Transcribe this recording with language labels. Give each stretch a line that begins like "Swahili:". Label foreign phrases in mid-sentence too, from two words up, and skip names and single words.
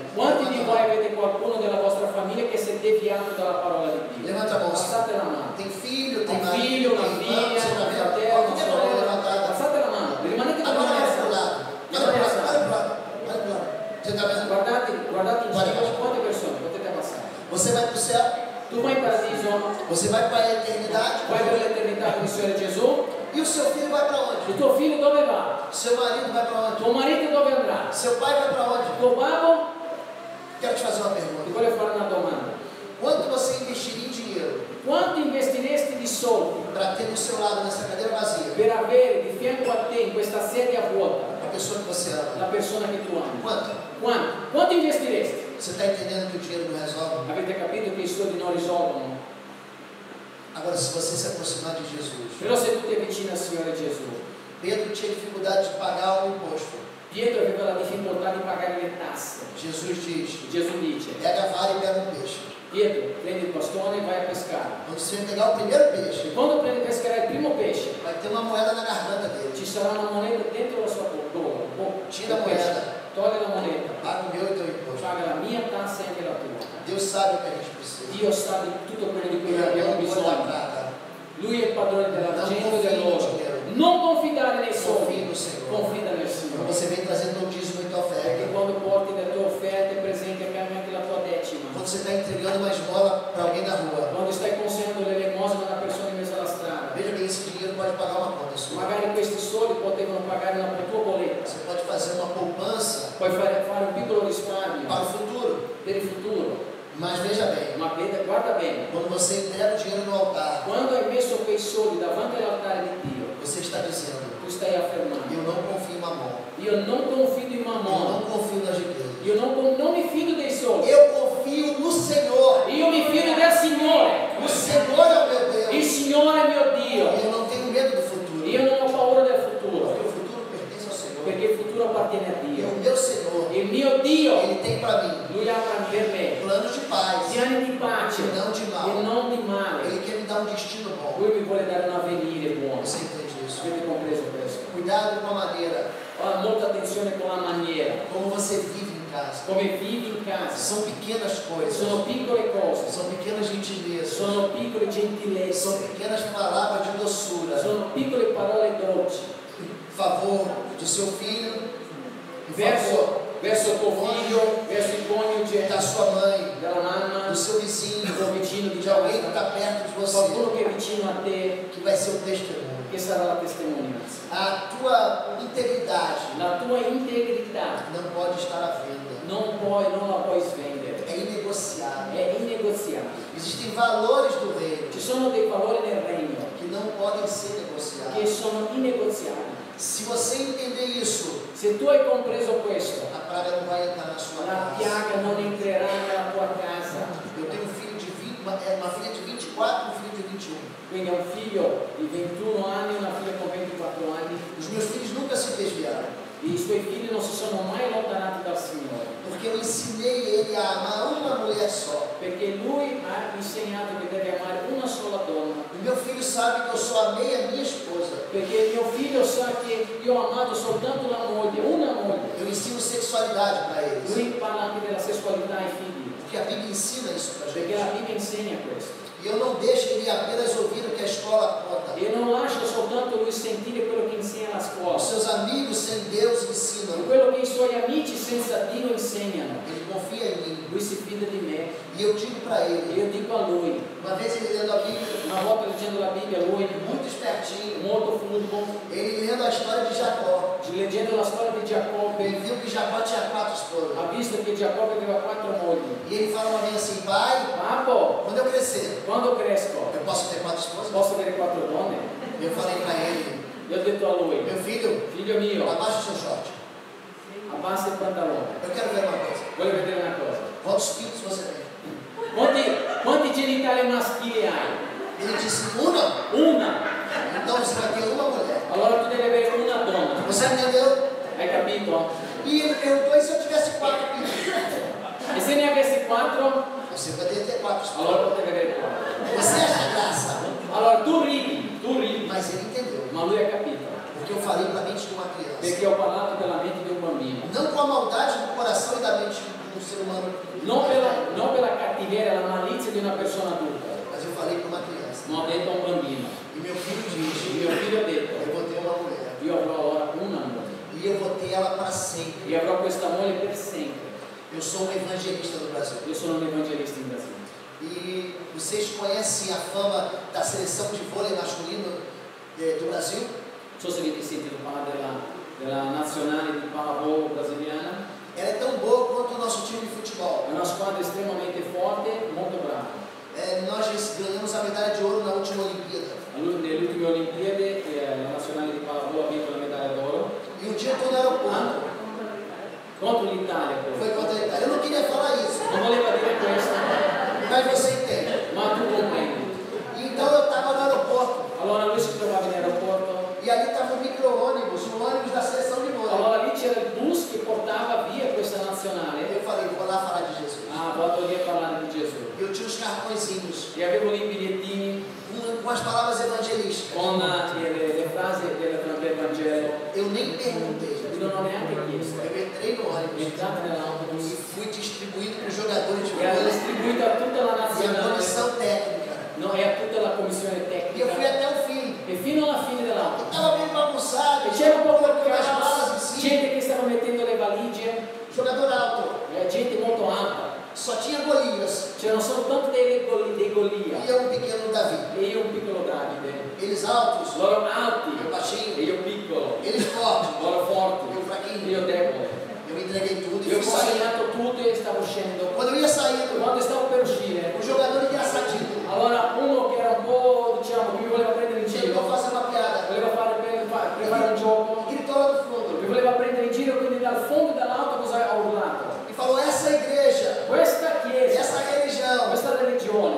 Italian: Quanti di voi avete qualcuno della vostra famiglia che si è deviato dalla parola di Dio?
Portuguese: Levanta a mão.
Italian: Alzate la mano.
Portuguese: Tem filho, tem
Italian: Un
Portuguese: marido,
Italian: figlio, una
Portuguese: tem irmão,
Italian: figlia,
Portuguese: você está
Italian: un
Portuguese: vendo?
Italian: fratello,
Portuguese: Alguém
Italian: una
Portuguese: tem a mão
Italian: sorella.
Portuguese: levantada?
Italian: Alzate la mano, rimanete con
Portuguese: Agora
Italian: la
Portuguese: olha para o
Italian: mano.
Portuguese: lado. Olha para o lado, olha para o lado, olha para o lado. Você está vendo?
Italian: Guardate in Guarda. cima, quante persone potete abbassare?
Portuguese: Você vai para o céu,
Italian: Tu vai in paradiso,
Portuguese: você vai para a eternidade,
Italian: vai per l'eternità con il Signore Gesù,
Portuguese: e o seu filho vai para onde?
Italian: il tuo figlio dove va?
Portuguese: Seu marido vai para onde?
Italian: Tuo marito dove andrà?
Portuguese: Seu pai vai para onde?
Italian: Tuo babbo?
Portuguese: Quero te fazer uma
Italian: Ti
Portuguese: pergunta.
Italian: voglio fare una domanda.
Portuguese: Quanto você investiria em dinheiro
Italian: Quanto investiresti di soldi
Portuguese: para ter do seu lado nessa cadeira vazia
Italian: per avere di fianco a te in questa sedia vuota
Portuguese: a pessoa que você ama?
Italian: la persona che tu ami?
Portuguese: Quanto?
Italian: Quanto? Quanto investiresti?
Portuguese: Você está entendendo que o dinheiro não resolve?
Italian: Avete capito che i soldi non risolvono?
Portuguese: Agora, se você se aproximar de Jesus,
Italian: Però se tu ti avvicini al Signore Gesù,
Portuguese: Pedro tinha dificuldade de pagar o imposto.
Italian: Pietro aveva la difficoltà di pagare le tasse.
Portuguese: Jesus diz:
Italian: Gesù dice:
Portuguese: pega a vara e pega um peixe.
Italian: Pietro, prendi il bastone e vai a pescare.
Portuguese: Quando você pegar o primeiro peixe,
Italian: E quando pescherai il primo pesce,
Portuguese: vai ter uma moeda na garganta dele.
Italian: ci sarà una moneta dentro la sua bocca.
Portuguese: Tira a moeda,
Italian: Togli la moneta,
Portuguese: paga o meu e teu imposto.
Italian: paga la mia tassa e anche la tua.
Portuguese: Deus sabe o que a gente precisa.
Italian: Dio sa di tutto quello di cui
Portuguese: Ele é
Italian: abbiamo
Portuguese: o dono da
Italian: bisogno.
Portuguese: prata.
Italian: Lui è il padrone dell'argento e dell'oro.
Portuguese: dinheiro.
Italian: Non confidare nei
Portuguese: Confia
Italian: soldi,
Portuguese: no Senhor.
Italian: confida nel
Portuguese: Quando
Italian: Signore.
Portuguese: você vem trazendo o dízimo e tua
Italian: Perché
Portuguese: oferta,
Italian: quando porti le tue offerte presenti anche la tua decima.
Portuguese: quando você está entregando uma esmola para alguém na rua,
Italian: Quando stai consegnando l'elemosina a una persona in mezzo alla strada.
Portuguese: veja bem, esse dinheiro pode pagar uma conta sua.
Italian: Magari questi soldi potevano pagare una tua bolletta.
Portuguese: Você pode fazer uma poupança
Italian: Puoi fare un piccolo risparmio
Portuguese: para o futuro.
Italian: per il futuro.
Portuguese: Mas veja bem,
Italian: Ma guarda bene,
Portuguese: quando você entrega o dinheiro no altar,
Italian: quando hai messo quei soldi davanti all'altare di Dio,
Portuguese: você está dizendo:
Italian: tu stai affermando:
Portuguese: eu não confio em mamão,
Italian: io non confido in
Portuguese: eu
Italian: Mammon,
Portuguese: não confio nas riquezas,
Italian: io non mi fido dei soldi,
Portuguese: eu confio no Senhor.
Italian: io mi fido del Signore.
Portuguese: O Senhor é o meu
Italian: Il
Portuguese: Deus.
Italian: Signore è mio Dio.
Portuguese: E eu não tenho medo do futuro,
Italian: Io non ho paura del futuro,
Portuguese: porque o futuro pertence ao Senhor.
Italian: perché il futuro appartiene a
Portuguese: E
Italian: Dio.
Portuguese: o meu Senhor,
Italian: Il mio Dio,
Portuguese: Ele tem para mim
Italian: Lui ha per me
Portuguese: planos de paz
Italian: piani di pace
Portuguese: e não de
Italian: e
Portuguese: mal.
Italian: non di male.
Portuguese: Ele quer me dar um destino bom.
Italian: Lui mi vuole dare un avvenire buono.
Portuguese: Você entende isso?
Italian: Avete compreso questo?
Portuguese: Cuidado com a maneira
Italian: Ora, molta attenzione con la maniera,
Portuguese: como você vive em casa.
Italian: come vivi in casa.
Portuguese: São pequenas coisas,
Italian: Sono piccole cose,
Portuguese: são pequenas gentilezas,
Italian: sono piccole gentilezze,
Portuguese: são pequenas palavras de doçura,
Italian: sono piccole parole dolci
Portuguese: em favor do seu filho, em favor
Italian: verso tuo figlio, verso il coniuge,
Portuguese: da sua mãe,
Italian: della mamma,
Portuguese: do seu vizinho,
Italian: del tuo vicino di
Portuguese: de alguém que
Italian: casa,
Portuguese: está perto de você,
Italian: qualcuno che è vicino a te,
Portuguese: que vai ser um testemunho.
Italian: che sarà la testimonianza.
Portuguese: A tua integridade
Italian: La tua integrità
Portuguese: não pode estar à venda,
Italian: non la puoi svendere,
Portuguese: é inegociável.
Italian: è innegoziabile.
Portuguese: Existem valores do reino
Italian: Ci sono dei valori nel regno
Portuguese: que não podem ser
Italian: che
Portuguese: negociados.
Italian: sono innegoziabili.
Portuguese: Se você entender isso,
Italian: Se tu hai compreso questo,
Portuguese: a praga não vai entrar na sua
Italian: la
Portuguese: casa.
Italian: piaga non entrerà nella tua casa.
Portuguese: Eu tenho um filho de 20, uma filha de 24 e um filho de 21.
Italian: Quindi ho un figlio di 21 anni e una figlia con 24 anni.
Portuguese: Os meus filhos nunca se desviaram,
Italian: I suoi figli non si sono mai allontanati dal Signore,
Portuguese: porque eu ensinei ele a amar uma mulher só.
Italian: perché lui ha insegnato che deve amare una sola donna.
Portuguese: O meu filho sabe que eu só amei a minha esposa.
Italian: Perché mio figlio sa che io ho amato soltanto la moglie, una moglie.
Portuguese: Eu ensino sexualidade para eles,
Italian: Lui parla anche della sessualità ai figli,
Portuguese: porque a Bíblia ensina isso para
Italian: perché
Portuguese: gente.
Italian: la Bibbia insegna questo.
Portuguese: E eu não deixo ele apenas ouvir o que a escola conta.
Italian: E non lascio soltanto lui sentire quello che insegna la
Portuguese: Os
Italian: scuola,
Portuguese: seus amigos sem Deus ensinam.
Italian: quello che i suoi amici senza Dio insegnano.
Portuguese: Ele confia em mim.
Italian: Lui si fida di me.
Portuguese: E eu digo para
Italian: E
Portuguese: ele.
Italian: io dico a lui,
Portuguese: Uma vez ele lendo a Bíblia,
Italian: una volta leggendo la Bibbia, lui,
Portuguese: muito espertinho,
Italian: molto furbo,
Portuguese: ele lendo a história de Jacó.
Italian: leggendo la storia di Giacobbe,
Portuguese: Ele viu que Jacó tinha 4 esposas.
Italian: ha visto che Giacobbe aveva 4 mogli.
Portuguese: E ele fala uma vez assim: pai,
Italian: Papà,
Portuguese: quando eu crescer,
Italian: quando cresco,
Portuguese: eu posso ter 4 esposas?
Italian: posso avere 4 donne?
Portuguese: Eu falei para ele:
Italian: Io ho detto a lui,
Portuguese: meu filho,
Italian: figlio mio,
Portuguese: abaixa o seu short.
Italian: abbassa il pantalone.
Portuguese: Eu quero ver uma coisa.
Italian: Voglio vedere una cosa.
Portuguese: Quantos pintos você tem?
Italian: Quanti genitali maschili hai?
Portuguese: Ele disse: uma.
Italian: Una.
Portuguese: Então você vai ter uma mulher.
Italian: Allora tu devi avere una donna.
Portuguese: Você entendeu?
Italian: Hai capito?
Portuguese: E ele perguntou: e se eu tivesse 4 pintos?
Italian: E se ne avessi 4,
Portuguese: Você poderia ter 4 esposas.
Italian: allora potevi avere 4.
Portuguese: Você acha graça?
Italian: Allora tu ridi,
Portuguese: Mas ele entendeu.
Italian: ma lui ha capito.
Portuguese: Porque eu falei para a mente de uma criança.
Italian: Perché ho parlato della mente di un bambino.
Portuguese: Não com a maldade do coração e da mente do ser humano.
Italian: Non per la cattiveria, la malizia di una persona adulta,
Portuguese: Mas eu falei para uma criança.
Italian: ma ho detto a un bambino.
Portuguese: E meu filho
Italian: Il
Portuguese: diz:
Italian: mio figlio ha detto,
Portuguese: eu vou ter uma mulher.
Italian: io avrò allora una moglie.
Portuguese: E eu vou ter ela para sempre.
Italian: E avrò questa moglie per sempre.
Portuguese: Eu sou um evangelista do Brasil.
Italian: Io sono un evangelista in Brasile.
Portuguese: E vocês conhecem a fama da seleção de vôlei masculino do Brasil?
Italian: Non so se avete sentito parlare della nazionale di pallavolo brasiliana.
Portuguese: Ela é tão boa quanto o nosso time de futebol.
Italian: È una squadra estremamente forte, molto brava.
Portuguese: Nós ganhamos a medalha de ouro na última Olimpíada.
Italian: Nelle ultime Olimpiadi la nazionale di pallavolo ha vinto la medaglia d'oro
Portuguese: E um dia eu estou no aeroporto.
Italian: contro l'Italia.
Portuguese: Foi contra a Itália. Eu não queria falar isso,
Italian: Non voleva dire questo,
Portuguese: mas você entende.
Italian: ma tu comprendi.
Portuguese: Então eu estava no aeroporto.
Italian: Allora lui si trovava in aeroporto,
Portuguese: E ali estava um micro-ônibus, um ônibus da seleção de vôlei.
Italian: allora lì c'era il bus che portava via questa nazionale.
Portuguese: Eu falei: vou lá falar de Jesus.
Italian: Vado lì a parlare di Gesù.
Portuguese: Eu tinha os cartõezinhos
Italian: E avevo lì i bigliettini
Portuguese: com as palavras evangelísticas.
Italian: con le frasi del Vangelo.
Portuguese: Eu nem perguntei.
Italian: Non ho neanche chiesto.
Portuguese: Eu entrei no ônibus
Italian: Entrate e nell'autobus
Portuguese: fui distribuído para os jogadores de
Italian: e ha
Portuguese: vôlei
Italian: distribuito a tutta la
Portuguese: e a
Italian: nazionale,
Portuguese: comissão técnica.
Italian: no, e a tutta la commissione
Portuguese: E eu
Italian: tecnica.
Portuguese: fui até o fim.
Italian: E fino alla fine dell'autobus.
Portuguese: Estava bem bagunçado.
Italian: E c'era un po'
Portuguese: colocando as
Italian: caos,
Portuguese: malas em cima.
Italian: gente che stava mettendo le valigie,
Portuguese: Jogador alto.
Italian: gente molto alta.
Portuguese: Só tinha Golias.
Italian: C'erano soltanto dei Golia
Portuguese: E eu, um pequeno Davi.
Italian: e io un piccolo Davide.
Portuguese: Eles altos.
Italian: Loro alti
Portuguese: Eu baixinho.
Italian: e io piccolo.
Portuguese: Eles fortes.
Italian: Loro forti
Portuguese: Eu
Italian: e
Portuguese: fraquinho.
Italian: io debole.
Portuguese: Eu entreguei tudo e
Italian: Io ho
Portuguese: fui sair.
Italian: consegnato tutto e stavo uscendo.
Portuguese: Quando eu ia saindo,
Italian: Quando stavo per uscire,
Portuguese: o jogador engraçadinho
Italian: allora uno che era un po', diciamo, che mi voleva prendere in
Portuguese: chegou
Italian: giro,
Portuguese: a fazer uma piada.
Italian: voleva fare un gioco,
Portuguese: Gritou lá do fundo.
Italian: mi voleva prendere in giro, quindi dal fondo dell'autobus ha urlato.
Portuguese: E falou: essa igreja,
Italian: Questa chiesa,
Portuguese: essa religião,
Italian: questa religione